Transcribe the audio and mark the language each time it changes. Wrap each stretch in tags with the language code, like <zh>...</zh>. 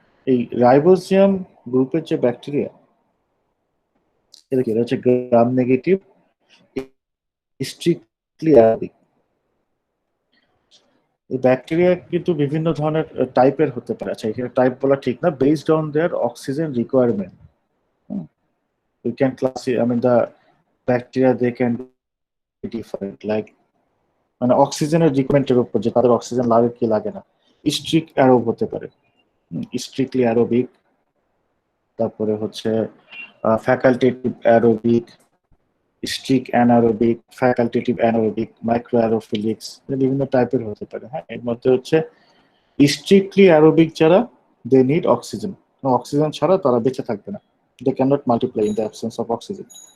<bn>এই রাইবোজিয়াম গ্রুপের যে ব্যাকটেরিয়া, এটা হচ্ছে গ্রাম নেগেটিভ, স্ট্রিক্টলি অ্যারাবিক। এই ব্যাকটেরিয়া কিন্তু বিভিন্ন ধরনের টাইপের হতে পারে। আচ্ছা, এখানে টাইপ বলা ঠিক না,</bn> <en>Based on their oxygen requirement. You can classify, I mean, the bacteria, they can be different, like</en> <bn>মানে অক্সিজেনের রিকোয়ারমেন্টের উপর, যে তাদের অক্সিজেন লাগে কি লাগে না। স্ট্রিক অ্যারোব হতে পারে, স্ট্রিক্টলি অ্যারোবিক, তারপরে হচ্ছে facultative aerobic, Streak anaerobic, facultative anaerobic, micro অ্যারোফিলিক্স, বিভিন্ন টাইপের হতে পারে। হ্যাঁ, এর মধ্যে হচ্ছে স্ট্রিক্টলি অ্যারোবিক যারা,</bn> <en>they need oxygen,</en> <bn>অক্সিজেন ছাড়া তারা বেঁচে থাকবে না,</bn> <en>They can not multiply in the absence of oxygen.</en>